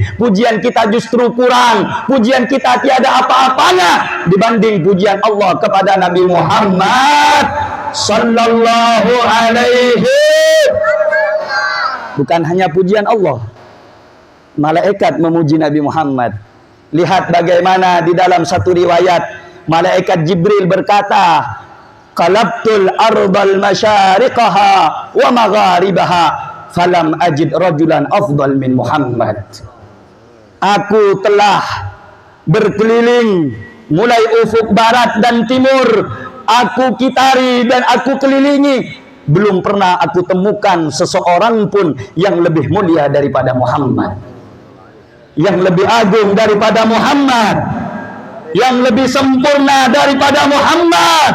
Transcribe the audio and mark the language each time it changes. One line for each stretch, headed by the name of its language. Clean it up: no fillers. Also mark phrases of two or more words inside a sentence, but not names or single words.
Indonesian: Pujian kita justru kurang. Pujian kita tiada apa-apanya dibanding pujian Allah kepada Nabi Muhammad
Arabic: صلى الله عليه.
Indonesian: Bukan hanya pujian Allah, malaikat memuji Nabi Muhammad. Lihat bagaimana di dalam satu riwayat, malaikat Jibril berkata,
Arabic: قلبت الأرض مشارقها ومغاربها فلم أجد رجلا أفضل من محمد.
Indonesian: Aku telah berkeliling mulai ufuk barat dan timur, aku kitari dan aku kelilingi, belum pernah aku temukan seseorang pun yang lebih mulia daripada Muhammad, yang lebih agung daripada Muhammad, yang lebih sempurna daripada Muhammad.